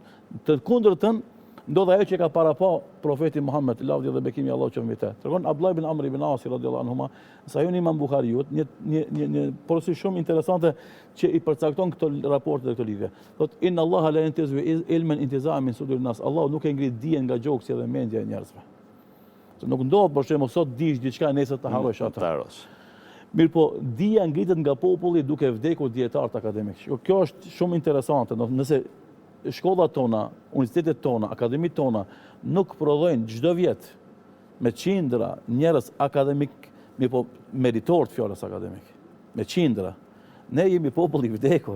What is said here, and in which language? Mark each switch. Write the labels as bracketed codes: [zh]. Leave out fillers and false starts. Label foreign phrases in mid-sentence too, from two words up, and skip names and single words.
[sq] Të kundërtën ndodh ajo që ka para pa profeti Muhammed, lavdi dhe bekimi Allahu qoftë mbi të. Tregon Abdullah ibn Amr ibn As [ar] رضي الله عنهما, [sq] sa joni Imam Buhariut, një porosi shumë interesante që i përcakton këto raporte dhe këto lidhje. [ar] Thot إن الله لا ينتزع العلم انتزاعا من صدور الناس. [sq] Allahu nuk e ngrit dijen nga gjoksi dhe mendja e njerëzve. Se nuk ndodh për shembull sot dish diçka nesër të harrosh atë. Mirë po, dija ngritet nga populli duke vdekur dietarët akademik. Kjo është shumë interesante. Nëse shkollat tona, universitetet tona, akademitë tona nuk prodhojnë çdo vit me qindra njerëz akademik, po meritor të fjalës akademik, me qindra, ne jemi popull i vdekur.